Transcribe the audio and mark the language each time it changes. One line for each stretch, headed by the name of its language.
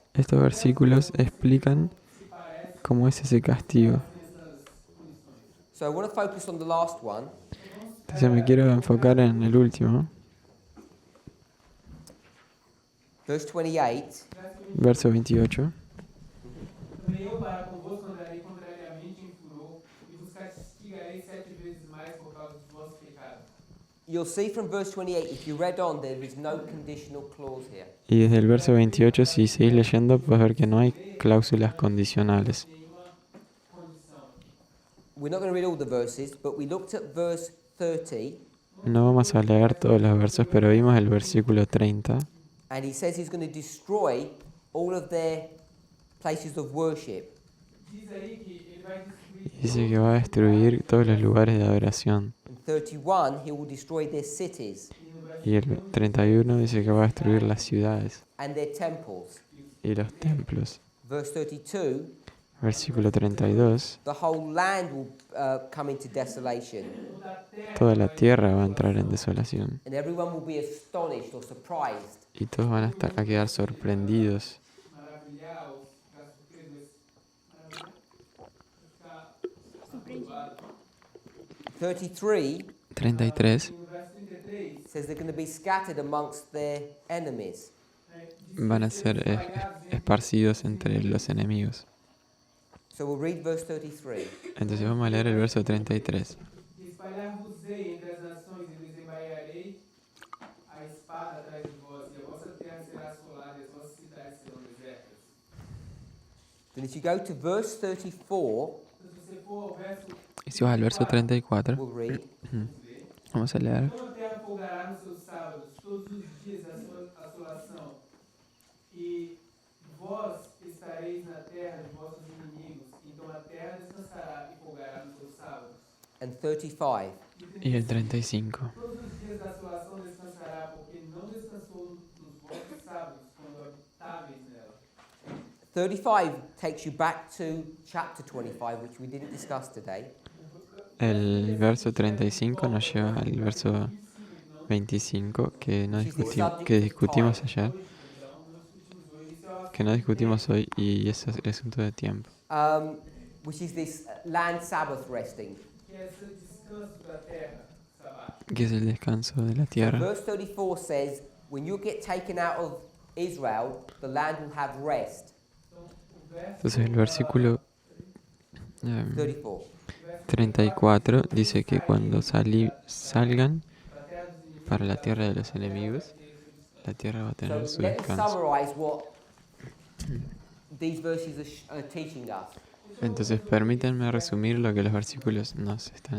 Spanish: Estos versículos explican cómo es ese castigo.
English: So I want to focus on the last one.
Spanish: Entonces me quiero enfocar en el último,
English: Verse 28.
Spanish: verso 28.
Portuguese: Também eu para convosco andarei contrariamente em furor, e vos castigarei 7 vezes mais por causa dos vossos pecados.
English: You'll see from verse 28, if you read on, there is no conditional clause here.
Spanish: Y desde el verso 28, si seguís leyendo, puedes ver que no hay cláusulas condicionales.
Portuguese: Nenhuma condição.
English: We're not going to read all the verses, but we looked at verse 30,
Spanish: No vamos a leer todos los versos, pero vimos el versículo 30.
English: and he says he's going to destroy all of their places of worship.
Portuguese: Diz aí que ele vai destruir
Spanish: Dice que va a destruir todos los lugares de adoración.
English: In 31, he will destroy their cities
Spanish: Y el 31 dice que va a destruir las ciudades
English: and their temples.
Spanish: y los templos.
English: Verse 32,
Spanish: Versículo 32.
English: the whole land will come into desolation,
Spanish: Toda la tierra va a entrar en desolación.
English: and everyone will be astonished or surprised.
Spanish: Y todos van a quedar sorprendidos.
Portuguese: maravilhar, ou ficar surpreso, mas maravilhar, ficar
English: 33
Spanish: 33.
Portuguese: no verso 33,
English: says they're going to be scattered amongst their enemies.
Portuguese: diz
Spanish: Van a que ser
Portuguese: serão espalhados entre
Spanish: esparcidos entre los enemigos.
English: So we'll read verse 33.
Spanish: Entonces vamos a leer el verso 33.
Portuguese: E espalhar-vos-ei entre as nações, e desembainharei a espada atrás de vós, e a vossa terra será assolada, e as vossas cidades serão desertas.
English: Then if you go to verse 34,
Portuguese: Então, se você for ao verso,
Spanish: Y si vas al verso 34,
English: we'll read,
Spanish: vamos a leer.
Portuguese: toda a terra folgará nos seus sábados, todos os dias da sua assolação, e vós estareis na terra de vossos inimigos, então a terra descansará e folgará nos seus sábados.
English: and 35.
Spanish: Y el 35.
Portuguese: Todos os dias da assolação descansará, porque não descansou nos vossos sábados, quando habitáveis nela.
English: 35 takes you back to chapter 25, which we didn't discuss today.
Spanish: El verso 35 nos lleva al verso 25 que no discutimos ayer, que no discutimos hoy, y ese es el asunto de tiempo.
English: Which is this land Sabbath resting.
Portuguese: Que é esse descanso da terra, sabático.
Spanish: Que es el descanso de la tierra.
English: Verse 34 says, when you get taken out of Israel, the land will have rest.
Portuguese: Então, o verso
Spanish: Entonces el versículo 34. 34 dice que cuando salgan
Portuguese: da terra dos inimigos,
Spanish: para la tierra de los enemigos, la tierra va a tener
English: So
Spanish: su
English: let me
Spanish: descanso.
English: summarize what these verses are teaching us.
Spanish: Entonces permítanme resumir lo que los versículos nos están